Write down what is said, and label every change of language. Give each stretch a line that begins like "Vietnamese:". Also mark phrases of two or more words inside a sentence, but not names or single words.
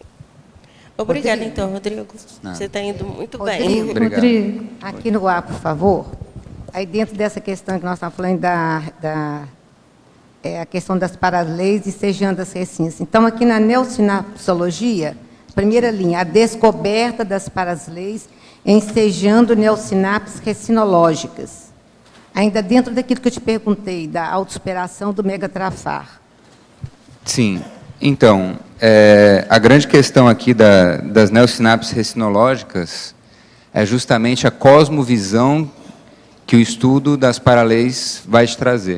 Portuguese: Obrigada, então, Rodrigo. Você está indo muito bem. Obrigado. Rodrigo, aqui no ar, por favor. Aí, dentro dessa questão que nós estamos falando a questão das paraleis e sejando as recins. Então, aqui na neosinapsologia, primeira linha, a descoberta das paraleis ensejando neosinapses recinológicas. Ainda dentro daquilo que eu te perguntei, da autossuperação do megatrafar. Sim. Então, a grande questão aqui das neosinapses recinológicas é justamente a cosmovisão que o estudo das paraleis vai te trazer.